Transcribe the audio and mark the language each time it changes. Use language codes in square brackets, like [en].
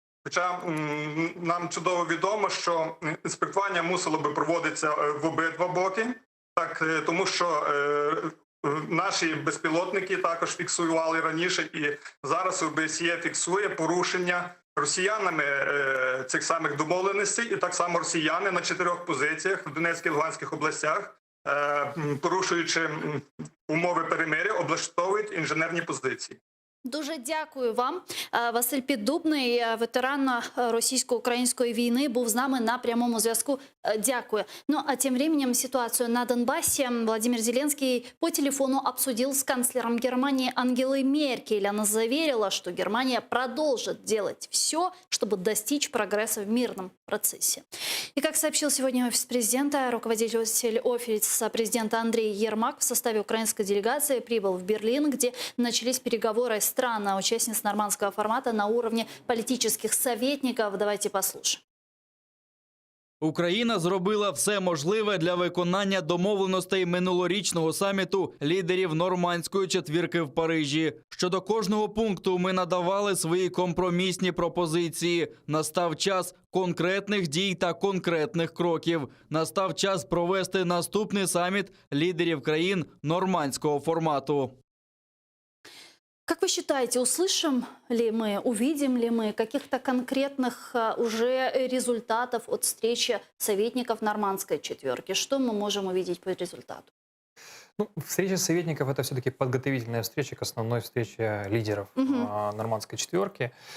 [uk] Хоча нам чудово відомо, що інспектування мусило би проводитися в обидва боки, так, тому що наші безпілотники також фіксували раніше, і зараз ОБСЄ фіксує порушення росіянами цих самих домовленостей, і так само росіяни на 4 позиціях в Донецькій і Луганських областях, порушуючи умови перемир'я, облаштовують інженерні позиції. Дуже дякую вам. Василь Піддубний, ветеран російсько-української війни, був з нами на прямому зв'язку. Дякую. [ru] Ну, а тем временем ситуацию на Донбассе Владимир Зеленский по телефону обсудил с канцлером Германии Ангелой Меркель. Она заверила, что Германия продолжит делать все, чтобы достичь прогресса в мирном процессе. И как сообщил сегодня офис президента, руководитель офиса президента Андрей Ермак в составе украинской делегации прибыл в Берлин, где начались переговоры стран-участниц нормандского формата на уровне политических советников. Давайте послушаем. [uk] Україна зробила все можливе для виконання домовленостей минулорічного саміту лідерів нормандської четвірки в Парижі. Щодо кожного пункту ми надавали свої компромісні пропозиції. Настав час конкретних дій та конкретних кроків. Настав час провести наступний саміт лідерів країн нормандського формату. [ru] Как вы считаете, услышим ли мы, увидим ли мы каких-то конкретных уже результатов от встречи советников нормандской четверки? Что мы можем увидеть по результату? Ну, встреча советников – это все-таки подготовительная встреча к основной встрече лидеров нормандской четверки.